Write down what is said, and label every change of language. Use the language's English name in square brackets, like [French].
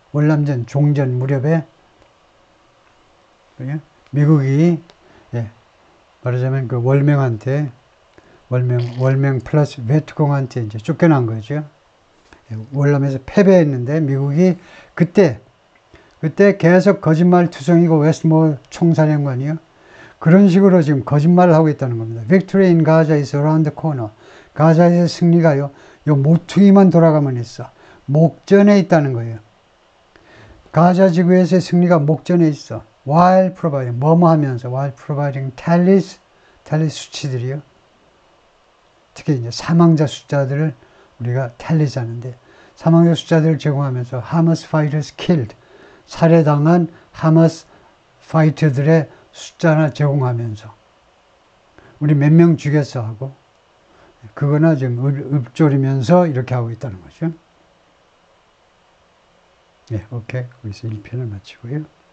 [Korean] 월남전 종전 무렵에 미국이 말하자면 그 월맹한테 월맹 플러스 베트콩한테 이제 쫓겨난 거죠. 월남에서 패배했는데 미국이 그때 계속 거짓말투성이고 웨스트모어 총사령관이요. 그런 식으로 지금 거짓말을 하고 있다는 겁니다. [English] Victory in Gaza is around the corner. [Korean] 가자에서 승리가요. 요 모퉁이만 돌아가면 있어. 목전에 있다는 거예요. 가자 지구에서의 승리가 목전에 있어. [English] While providing, [Korean] 뭐뭐 하면서 [English] while providing tallies [Korean] 수치들이요. 특히 이제 사망자 숫자들을 우리가 tallies하는데 사망자 숫자들을 제공하면서 [English] Hamas fighters killed, [Korean] 살해당한 하마스 파이터들의 숫자나 제공하면서 우리 몇 명 죽였어 하고 그거나 지금 읊조리면서 이렇게 하고 있다는 거죠. 네, 오케이. 거기서 1편을 마치고요.